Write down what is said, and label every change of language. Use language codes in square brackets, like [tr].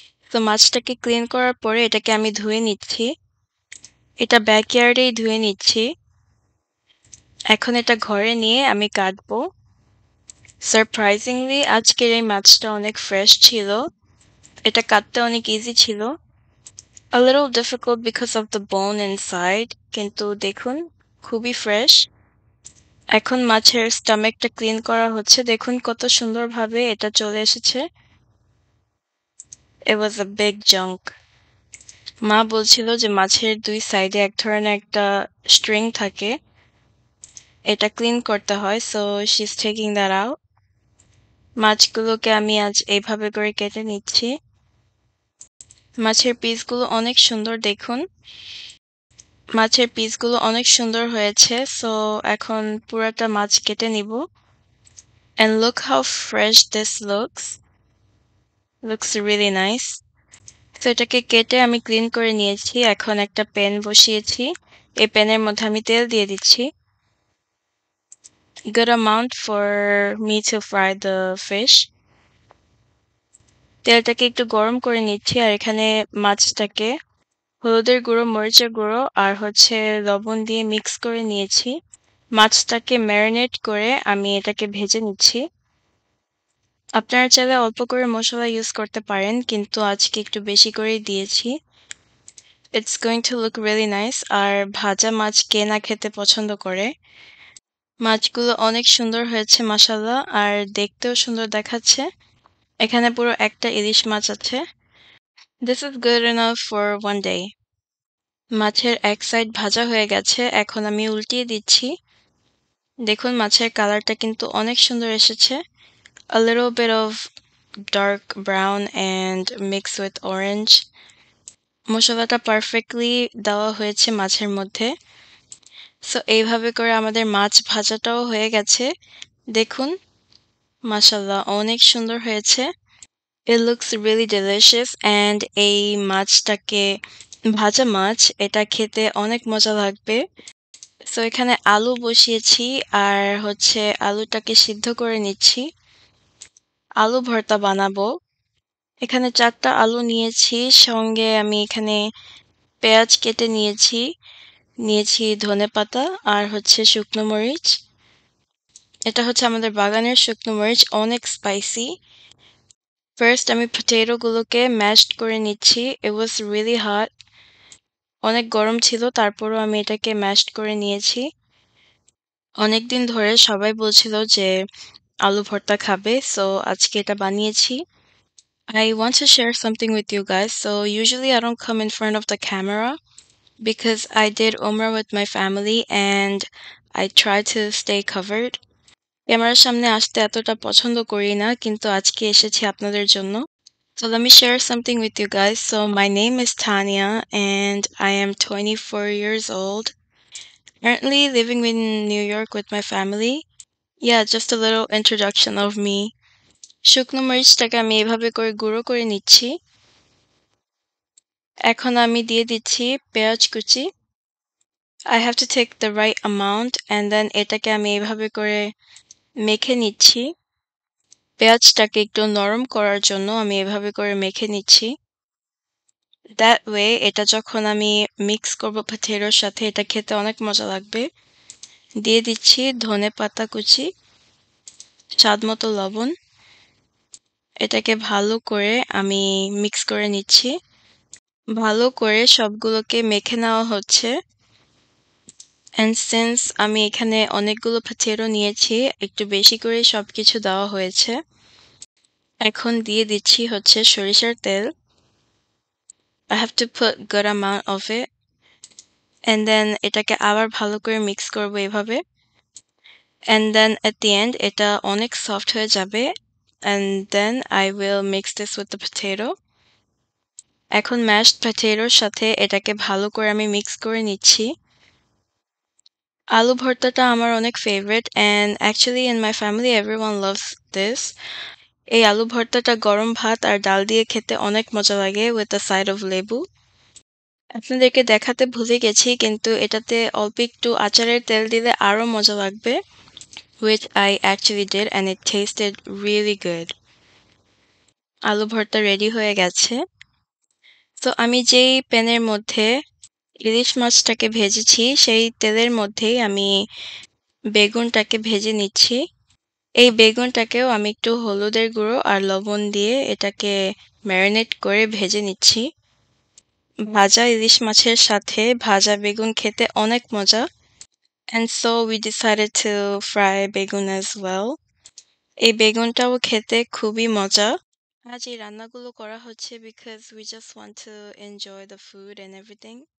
[bn] তো মাছটাকে ক্লিন করার পরে এটাকে আমি ধুয়ে নিচ্ছি, এটা ব্যাকইয়ার্ডেই ধুয়ে নিচ্ছি। এখন এটা ঘরে নিয়ে আমি কাটবো। সারপ্রাইজিংলি আজকের এই মাছটা অনেক ফ্রেশ ছিল, এটা কাটতে অনেক ইজি ছিল। [en] A little difficult because of the bone inside, [bn] কিন্তু দেখুন খুবই ফ্রেশ। এখন মাছের স্টমাকটা ক্লিন করা হচ্ছে। দেখুন কত সুন্দরভাবে এটা চলে এসেছে। [en] It was a big chunk. [bn] মা বলছিল যে মাছের দুই সাইডে এক ধরনের একটা স্ট্রিং থাকে, এটা ক্লিন করতে হয়, [en] So she is taking that out. [bn] মাছগুলোকে আমি আজ এইভাবে করে কেটে নিচ্ছি। মাছের পিসগুলো অনেক সুন্দর, দেখুন মাছের পিসগুলো অনেক সুন্দর হয়েছে। সো এখন পুরোটা মাছ কেটে নিব। [en] And look how fresh this looks. Looks really nice. [bn] তো এটাকে কেটে আমি ক্লিন করে নিয়েছি। এখন একটা প্যান বসিয়েছি, এই প্যানের মধ্যে আমি তেল দিয়ে দিচ্ছি। [en] Good amount for me to fry the fish. [bn] তেলটাকে একটু গরম করে নিচ্ছি, আর এখানে মাছটাকে হলুদের গুঁড়ো, মরিচের গুঁড়ো আর লবণ দিয়ে মিক্স করে নিয়েছি। মাছটাকে ম্যারিনেট করে আমি এটাকে ভেজে নিচ্ছি। আপনারা চাইলে অল্প করে মশলা ইউজ করতে পারেন, কিন্তু আজকে একটু বেশি করেই দিয়েছি। [en] It's going to look really nice. [bn] আর ভাজা মাছ কে না খেতে পছন্দ করে। মাছগুলো অনেক সুন্দর হয়েছে মাশাআল্লাহ, আর দেখতেও সুন্দর দেখাচ্ছে। এখানে পুরো একটা ইলিশ মাছ আছে। [en] This is good enough for one day. [bn] মাছের এক সাইড ভাজা হয়ে গেছে, এখন আমি উল্টিয়ে দিচ্ছি। দেখুন মাছের কালারটা কিন্তু অনেক সুন্দর এসেছে। [en] A little bit of dark brown and mixed with orange. [bn] মশলাটা পারফেক্টলি দেওয়া হয়েছে মাছের মধ্যে। সো এইভাবে করে আমাদের মাছ ভাজাটাও হয়ে গেছে। দেখুন মাশাআল্লাহ অনেক সুন্দর হয়েছে। [en] It looks really delicious, and [bn] এই মাছটাকে ভাজা মাছ, এটা খেতে অনেক মজা লাগবে। সো এখানে আলু বসিয়েছি, আর আলুটাকে সিদ্ধ করে নিচ্ছি। আলু ভর্তা বানাবো। এখানে 4টা আলু নিয়েছি, সঙ্গে আমি এখানে পেঁয়াজ কেটে নিয়েছি ধনেপাতা আর শুকনো মরিচ। এটা আমাদের বাগানের শুকনো মরিচ, অনেক স্পাইসি। ফার্স্ট আমি পটেটোগুলোকে ম্যাশড করে নিচ্ছি। [en] it was really hot, [bn] অনেক গরম ছিল, তারপরও আমি এটাকে ম্যাশড করে নিয়েছি। অনেকদিন ধরে সবাই বলছিল যে আলু ভর্তা খাবে, সো আজকে এটা বানিয়েছি। [en] I want to share something with you guys. So usually I don't come in front of the camera because I did Umrah with my family and I try to stay covered. [bn] ক্যামেরার সামনে আসতে এতটা পছন্দ করি না, কিন্তু আজকে এসেছি আপনাদের জন্য। [en] So let me share something with you guys. So my name is Tanya and I am 24 years old. Currently living in New York with my family. Yeah, just a little introduction of me. [bn] শুকনো মরিচটাকে আমি এভাবে করে গুঁড়ো করে নিচ্ছি। এখন আমি দিয়ে দিচ্ছি পেঁয়াজ কুচি। [en] I have to take the right amount and then [bn] এটাকে আমি এভাবে করে মেখে নিচ্ছি। পেঁয়াজটাকে একটু নরম করার জন্য আমি এভাবে করে মেখে নিচ্ছি। [en] That way [bn] এটা যখন আমি মিক্স করব পটেটোর সাথে এটা খেতে অনেক মজা লাগবে। দিয়ে দিচ্ছি ধনেপাতা কুচি, স্বাদমতো লবণ। এটাকে ভালো করে আমি মিক্স করে নিচ্ছি। ভালো করে সবগুলোকে মেখে নেওয়া হচ্ছে। [en] And since [bn] আমি এখানে অনেকগুলো পটেটো নিয়েছি, একটু বেশি করে সবকিছু দেওয়া হয়েছে। এখন দিয়ে দিচ্ছি হচ্ছে সরিষার তেল। [en] I have to put good amount of it. And then [bn] এটাকে আবার ভালো করে মিক্স করব এভাবে। [en] And then at the end [bn] এটা অনেক সফট হয়ে যাবে। [en] And then I will mix this with the potato. [bn] এখন mashed potatoর সাথে এটাকে ভালো করে আমি মিক্স করে নিচ্ছি। আলু ভর্তাটা আমার অনেক favourite [en] and actually in my family everyone loves this. [bn] এই আলু ভর্তাটা গরম ভাত আর ডাল দিয়ে খেতে অনেক মজা লাগে [en] with a side of [bn] লেবু। আপনাদেরকে দেখাতে ভুলে গেছি কিন্তু এটাতে অল্প একটু আচারের তেল দিলে আরো মজা লাগবে, [en] which I actually did and it tasted really good. [bn] আলু ভর্তা রেডি হয়ে গেছে। তো আমি যেই প্যানের মধ্যে ইলিশ মাছটাকে ভেজেছি সেই তেলের মধ্যেই আমি বেগুনটাকে ভেজে নিচ্ছি। এই বেগুনটাকেও আমি একটু হলুদের গুঁড়ো আর লবণ দিয়ে এটাকে ম্যারিনেট করে ভেজে নিচ্ছি। ভাজা ইলিশ মাছের সাথে ভাজা বেগুন খেতে অনেক মজা। [en] And so we decided to fry begun as well. [bn] এই বেগুনটাও খেতে খুবই মজা। আজ এই রান্নাগুলো করা হচ্ছে [en] because we just want to enjoy the food and everything.